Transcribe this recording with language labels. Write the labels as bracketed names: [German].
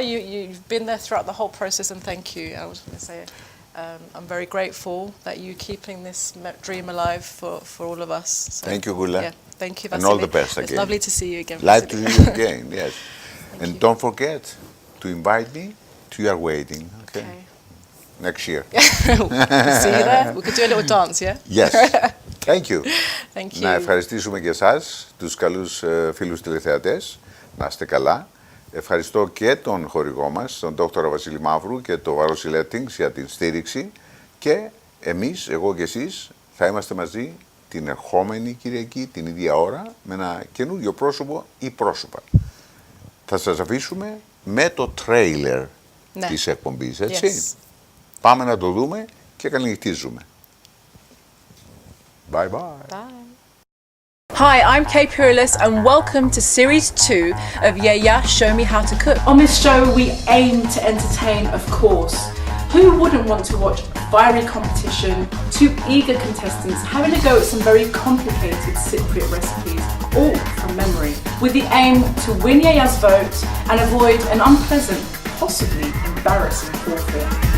[English] You've been there throughout the whole process, and thank you. I was going to say, I'm very grateful that you're keeping this dream alive for all of us. So, thank you, Gula. Yeah, thank you, Vasily. And all the best again. It's lovely to see you again. Like to see you again, yes. And don't forget to invite me to your wedding, okay? Next year. See you there. We could do a little dance, yeah? Yes. Thank you. Thank you. [Greek] Να ευχαριστήσουμε και εσάς, τους καλούς φίλους τηλεθεατές. Να είστε καλά. Ευχαριστώ και τον χορηγό μας, τον Δόκτωρα Βασίλη Μαύρου και το Vasilis για την στήριξη. Και εμείς, εγώ και εσείς, θα είμαστε μαζί την ερχόμενη Κυριακή, την ίδια ώρα, με ένα καινούριο πρόσωπο ή πρόσωπα. Θα σας αφήσουμε με το τρέιλερ της εκπομπής, έτσι. Πάμε να το δούμε και καληνυχτίζουμε. [English] Bye bye. Bye. Hi, I'm Pirillas and welcome to Series 2 of Yiayia Show Me How to Cook. On this show, we aim to entertain, of course. Who wouldn't want to watch a fiery competition, 2 eager contestants having a go at some very complicated Cypriot recipes, all from memory, with the aim to win Yiayia's vote and avoid an unpleasant, possibly embarrassing forfeit.